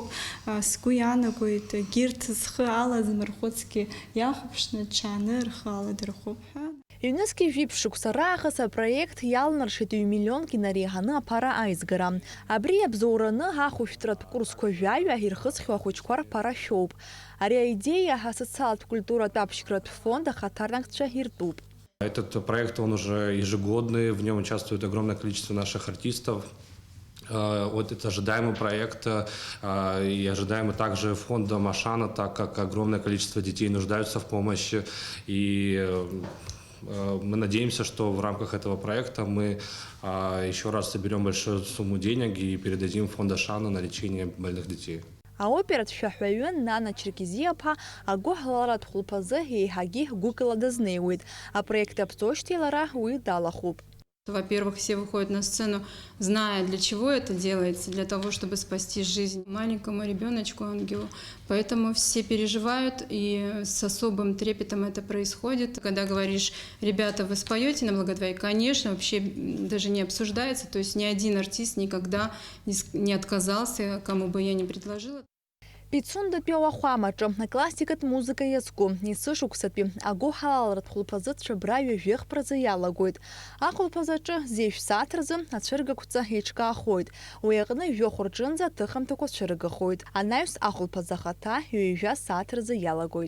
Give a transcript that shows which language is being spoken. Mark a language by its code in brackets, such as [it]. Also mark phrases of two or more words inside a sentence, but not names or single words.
[ab] Сгәы иаанагоит егьырҭ зхы алазмырхәыцгьы иахәаԥшны ҽааны рхы аладырхуп ҳәа. Ҩнызқьи жәиԥшықәса раахыс апроект иалнаршеит ҩ-миллионк инареиҳаны аԥара аизгара. Абри иабзоураны ҳахәышәтәратә курсқәа жәаҩа ирхысхьоу ахәыҷқәа рԥара шәоуп. Ари аидея асоциалтә культуратә аԥшьгаратә фонд ахаҭарнакцәа иртәуп. [ru] Этот проект, он уже ежегодный, в нем участвует огромное количество наших артистов. Вот это ожидаемый проект, и ожидаемый также фондом Ашана, так как огромное количество детей нуждаются в помощи. И мы надеемся, что в рамках этого проекта мы еще раз соберем большую сумму денег и передадим в фонд Ашана на лечение больных детей. [ab] Аоператә шәаҳәаҩы Нана Черкизиаԥҳа агәы ҳаларатә хәылԥазы еиҳагьы гәыкала дазнеиуеит. Апроект аԥҵәошьҭеи лара уи далахуп. [ru] Во-первых, все выходят на сцену, зная, для чего это делается, для того, чтобы спасти жизнь маленькому ребеночку, ангелу. Поэтому все переживают, и с особым трепетом это происходит. Когда говоришь, ребята, вы споете на благотворение? Конечно, вообще даже не обсуждается. То есть ни один артист никогда не отказался, кому бы я ни предложила. [ab] Пицундатәи ауахәамаҿы аклассикатә музыка иазку, исышықәсатәи агәы ҳалалратә хәылԥазы цәабра ҩажәихԥразы иалагоит. Ахәылԥазаҿы зеиԥш сааҭ рзы ацәыргақәҵа еиҿкаахоит. Уи аҟны жәохә рҿынӡа ҭыхымҭақәа цәыргахоит. Анаҩс ахәылԥаз ахаҭа ҩажәа сааҭ рзы иалагоит.